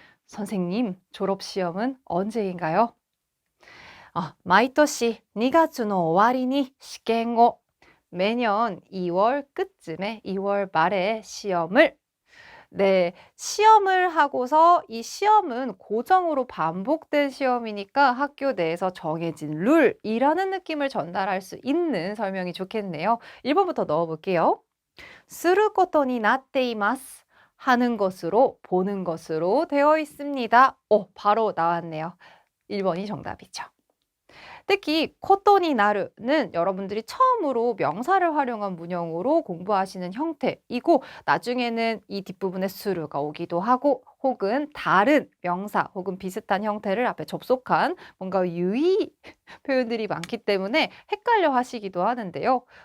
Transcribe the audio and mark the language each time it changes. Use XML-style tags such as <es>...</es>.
<ko>선생님, 졸업시험은 언제인가요?</ko> <ja>毎年2月の終わりに試験を</ja> <ko>매년 2월 끝쯤에 2월 말에 시험을 네, 시험을 하고서 이 시험은 고정으로 반복된 시험이니까 학교 내에서 정해진 룰이라는 느낌을 전달할 수 있는 설명이 좋겠네요. 1번부터 넣어볼게요.</ko> <ja>することになっています.</ja> <ko>하는 것으로, 보는 것으로 되어 있습니다. 바로 나왔네요. 1번이 정답이죠. 특히 코토니 나르는 여러분들이 처음으로 명사를 활용한 문형으로 공부하시는 형태이고 나중에는 이 뒷부분에 수루가 오기도 하고 혹은 다른 명사 혹은 비슷한 형태를 앞에 접속한 뭔가 유의 표현들이 많기 때문에 헷갈려 하시기도 하는데요.</ko>